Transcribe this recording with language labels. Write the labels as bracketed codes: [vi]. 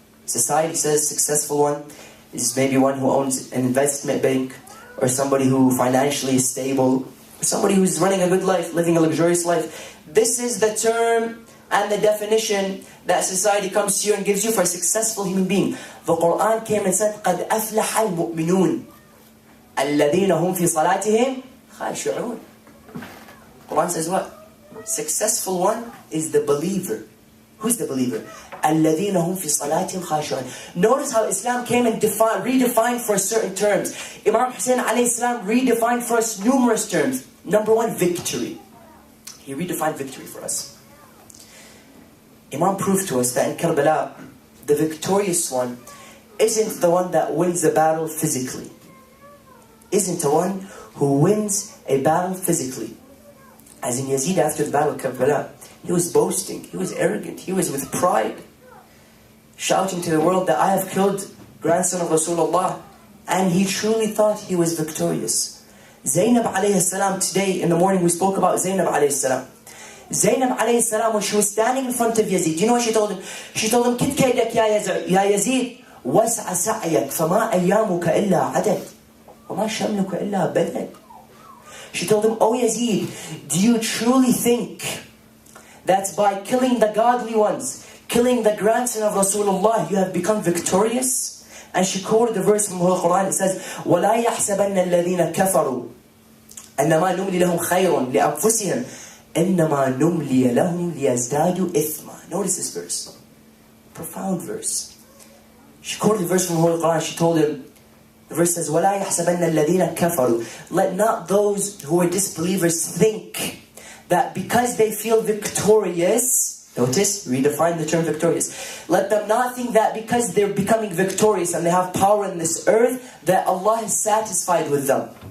[en] Society says successful one is maybe one who owns an investment bank, or somebody who financially is stable, or somebody who's running a good life, living a luxurious life. This is the term and the definition that society comes to you and gives you for a successful human being. The Quran came and said, [ar] قَدْ أَفْلَحَ الْمُؤْمِنُونَ الَّذِينَ هُمْ فِي صَلَاتِهِمْ خَاشِعُونَ. [en] Quran says what? Successful one is the believer. Who's the believer? [ar] الَّذِينَ هُمْ فِي صَلَاتِهِمْ خَاشِعُونَ. [en] Notice how Islam came and redefined for certain terms. Imam Hussein alayhi salam redefined for us numerous terms. Number one, victory. He redefined victory for us. Imam proved to us that in Karbala, the victorious one isn't the one that wins the battle physically. Isn't the one who wins a battle physically. As in Yazid after the battle of Karbala, he was boasting, he was arrogant, he was with pride, shouting to the world that I have killed grandson of Rasulullah, and he truly thought he was victorious. Zainab alayhi salam, today in the morning we spoke about Zainab alayhi salam. Zainab alayhi salam, when she was standing in front of Yazid, you know what she told him? She told him, [ar] كِدْ كَيْدَكْ يا يزيد وَاسْعَ سَعْيَكْ فَمَا أَيَّامُكَ إِلَّا عَدَدْ وَمَا شَمْلُكَ إِلَّا بَدَدْ. [en] She told him, oh Yazid, do you truly think that by killing the godly ones, killing the grandson of Rasulullah, you have become victorious? And she quoted the verse from the Holy Quran. It says, [ar] وَلَا يَحْسَبَنَّ الَّذِينَ كَفَرُوا أَنَّمَا نُمْلِي لَهُمْ خَيْرٌ لِأَنفُسِهِمْ إِنَّمَا نُمْلِي لَهُمْ لِيَزْدَادُوا إِثْمًا. [en] Notice this verse. Profound verse. She quoted the verse from the Holy Quran. She told him, the verse says, [ar] وَلَا يَحْسَبَنَّ الَّذِينَ كَفَرُوا. [en] Let not those who are disbelievers think that because they feel victorious, notice, redefine the term victorious. Let them not think that because they're becoming victorious and they have power in this earth, that Allah is satisfied with them.